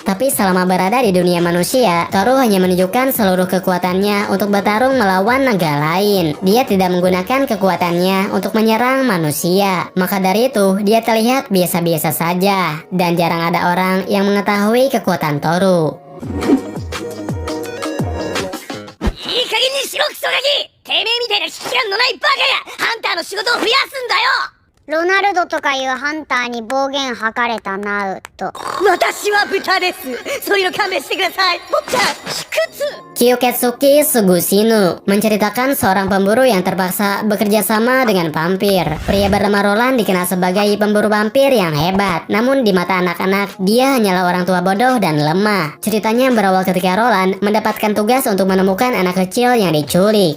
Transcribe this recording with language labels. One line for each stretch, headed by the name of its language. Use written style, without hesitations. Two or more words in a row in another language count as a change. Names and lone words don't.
Indonesian: Tapi selama berada di dunia manusia, Toru hanya menunjukkan seluruh kekuatannya untuk bertarung melawan naga lain. Dia tidak menggunakan kekuatannya untuk menyerang manusia. Maka dari itu dia terlihat biasa-biasa saja, dan jarang ada orang yang mengetahui kekuatan Toru.
Japanese: いい加減にしろクソガキ、てめえみたいな危機感のないバカがハンターの仕事を増やすんだよ。ロナルドとかいうハンターに暴言吐かれたなうと。私は豚です。そういうの勘弁してください。坊ちゃん、卑屈。
Indonesian: Kyoketsuki Sugusinu menceritakan seorang pemburu yang terpaksa bekerja sama dengan vampir. Pria bernama Roland dikenal sebagai pemburu vampir yang hebat. Namun di mata anak-anak, dia hanyalah orang tua bodoh dan lemah. Ceritanya berawal ketika Roland mendapatkan tugas untuk menemukan anak kecil yang diculik.